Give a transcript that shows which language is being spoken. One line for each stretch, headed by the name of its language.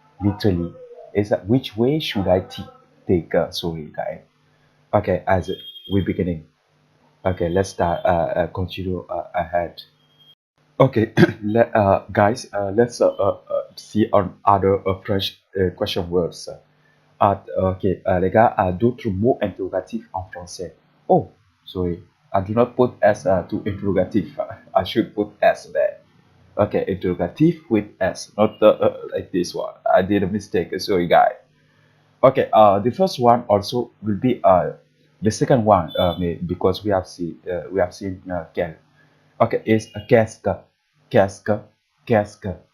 English: Literally, is which way should I take? Sorry, guys. Okay, as we beginning. Okay, let's start. Continue ahead. Okay, guys, let's see on other French question words.
French: Ok, les gars, d'autres mots interrogatifs en français.
English: Oh, sorry, I do not put S to interrogative. I should put S there. Okay, interrogative with S, not like this one. I did a mistake. Sorry, guys. Okay, the first one also will be the second one because we have seen quel. Okay, is qu'est-ce, qu'est-ce.